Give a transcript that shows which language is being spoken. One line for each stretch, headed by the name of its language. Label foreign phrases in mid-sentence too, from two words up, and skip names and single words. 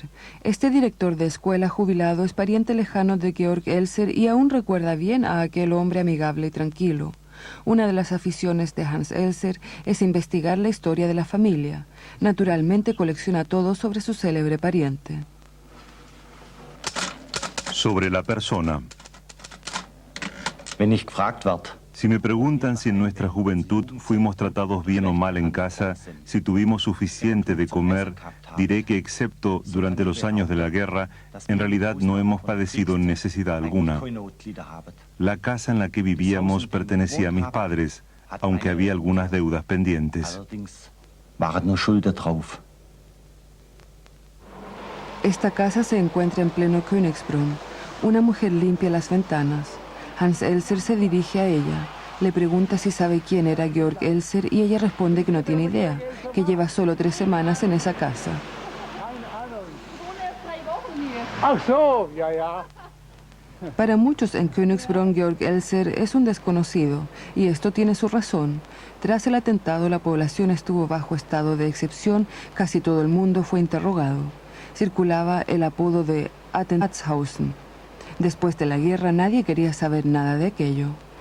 Spanish: Este director de escuela jubilado es pariente lejano de Georg Elser y aún recuerda bien a aquel hombre amigable y tranquilo. Una de las aficiones de Hans Elser es investigar la historia de la familia. Naturalmente colecciona todo sobre su célebre pariente. Sobre la persona.
German: Wenn ich gefragt werde,
Spanish: Si me preguntan si en nuestra juventud fuimos tratados bien o mal en casa, si tuvimos suficiente de comer, diré que excepto durante los años de la guerra, en realidad no hemos padecido necesidad alguna. La casa en la que vivíamos pertenecía a mis padres, aunque había algunas deudas pendientes.
German: waren nur Schulden drauf.
Spanish: Esta casa se encuentra en pleno Königsbrunn. Una mujer limpia las ventanas. Hans Elser se dirige a ella. Le pregunta si sabe quién era Georg Elser y ella responde que no tiene idea, que lleva solo 3 semanas en esa casa.
German: Ach so, ja, ja.
Spanish: Para muchos en Königsbrunn, Georg Elser es un desconocido, y esto tiene su razón. Tras el atentado, la población estuvo bajo estado de excepción, casi todo el mundo fue interrogado. Circulaba el apodo de Attentatshausen. Después de la guerra, nadie quería saber nada de aquello.